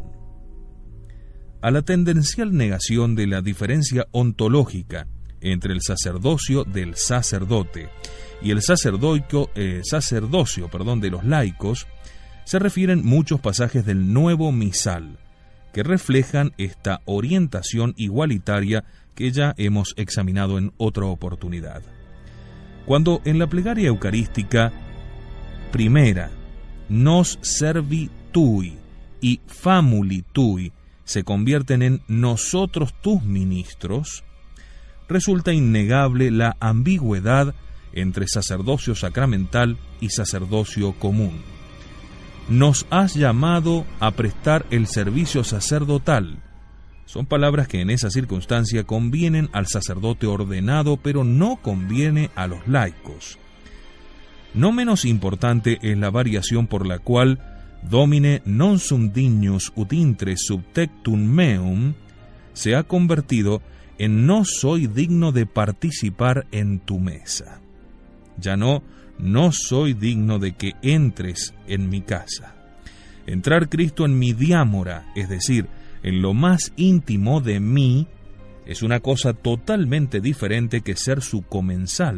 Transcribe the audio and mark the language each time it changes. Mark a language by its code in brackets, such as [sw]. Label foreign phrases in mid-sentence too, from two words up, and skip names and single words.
[es] A la tendencial negación de la diferencia ontológica entre el sacerdocio del sacerdote y el sacerdocio de los laicos, se refieren muchos pasajes del Nuevo Misal, que reflejan esta orientación igualitaria que ya hemos examinado en otra oportunidad. Cuando en la plegaria eucarística primera, [la] nos servi tui y famuli tui, [es] se convierten en nosotros tus ministros, resulta innegable la ambigüedad entre sacerdocio sacramental y sacerdocio común. Nos has llamado a prestar el servicio sacerdotal. Son palabras que en esa circunstancia convienen al sacerdote ordenado, pero no conviene a los laicos. No menos importante es la variación por la cual [la] Domine non sum dignus ut intre subtectum meum [es] se ha convertido en no soy digno de participar en tu mesa. Ya no soy digno de que entres en mi casa. Entrar Cristo en mi diámora, es decir, en lo más íntimo de mí, es una cosa totalmente diferente que ser su comensal.